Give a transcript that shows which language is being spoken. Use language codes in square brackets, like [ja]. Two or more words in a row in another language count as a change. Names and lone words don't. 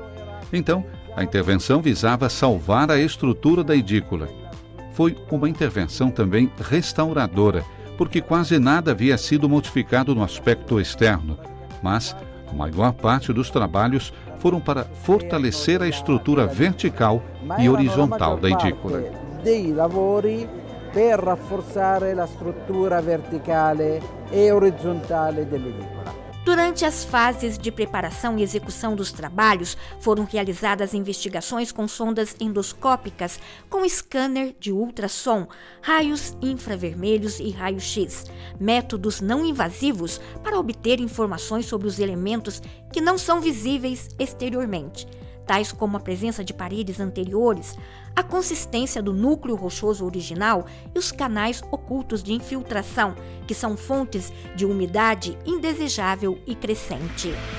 [pt] Então, a intervenção visava salvar a estrutura da edícula. Foi uma intervenção também restauradora, porque quase nada havia sido modificado no aspecto externo, mas a maior parte dos trabalhos foram para fortalecer a estrutura vertical e horizontal da edícula. [it] Dei lavori per rafforzare la struttura verticale e orizzontale dell'edicola. [pt] Durante as fases de preparação e execução dos trabalhos, foram realizadas investigações com sondas endoscópicas, com scanner de ultrassom, raios infravermelhos e raio-x, métodos não invasivos para obter informações sobre os elementos que não são visíveis exteriormente, tais como a presença de paredes anteriores, a consistência do núcleo rochoso original e os canais ocultos de infiltração, que são fontes de umidade indesejável e crescente.